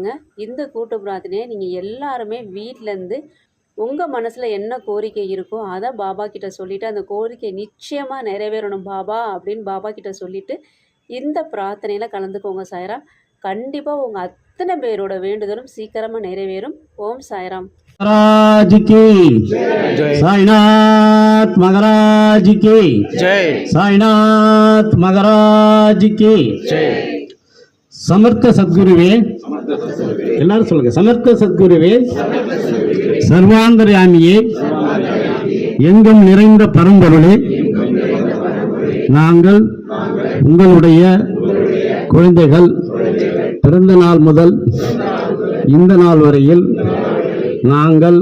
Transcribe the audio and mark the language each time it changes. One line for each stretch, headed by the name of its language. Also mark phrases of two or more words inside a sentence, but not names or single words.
Tamil: இந்த கூட்டு பிரார்த்தனையை நீங்கள் எல்லாருமே வீட்டிலேருந்து உங்கள் மனசில் என்ன கோரிக்கை இருக்கோ அதை பாபா கிட்ட சொல்லிவிட்டு அந்த கோரிக்கை நிச்சயமாக நிறைவேறணும் பாபா அப்படின்னு பாபா கிட்ட சொல்லிவிட்டு இந்த பிரார்த்தனையில் கலந்துக்கோங்க சாய்ராம். கண்டிப்பாக உங்கள் அத்தனை பேரோட வேண்டுதலும் சீக்கிரமாக நிறைவேறும். ஓம் சாய்ராம்.
Hindi: महाराज की साईनाथ महाराज की जय, साईनाथ महाराज की जय.
Tamil: சமர்த்த சத்குருவே எல்லாரும் சொல்லுங்க. சமர்த்த சத்குருவே, சர்வாந்தர்யாமியே, எங்கும் நிறைந்த பரம்பொருளே, நாங்கள் உங்களுடைய குழந்தைகள் பிறந்த நாள் முதல் இந்த நாள் வரையில் நாங்கள்